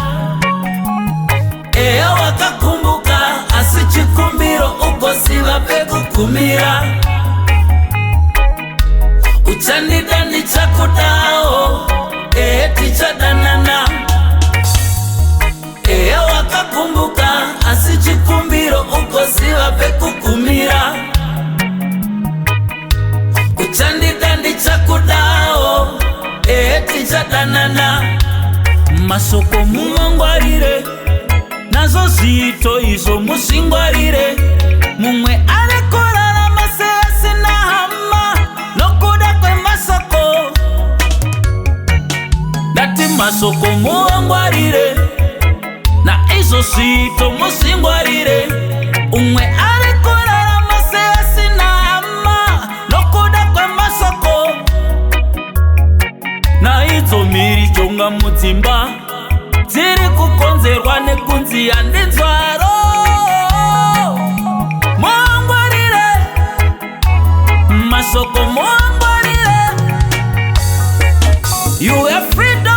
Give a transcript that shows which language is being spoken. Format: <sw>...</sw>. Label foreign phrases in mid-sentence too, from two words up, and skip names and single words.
<sn>Eya wakakumbuka asichikumbiro ukosiwa pekukumira kuchandida ndichakudao tichadanana. Eya wakakumbuka asichikumbiro ukosiwa pekukumira kuchandida ndichakudao tichadanana. Masoko mumangwarire nazo zito izo musingwarire. Mumwe arekorara masesi na hama nokuda kwe masoko. Dati masoko mumangwarire na izo zito musingwarire. Umwe arekorara masesi na hama nokuda kwe masoko. Na izo miri jonga mutimba ziri kukonzerwa nekunziya ndinzwaro. Muangwarire masoko muangwarire.</sn> <en>You are free.</en>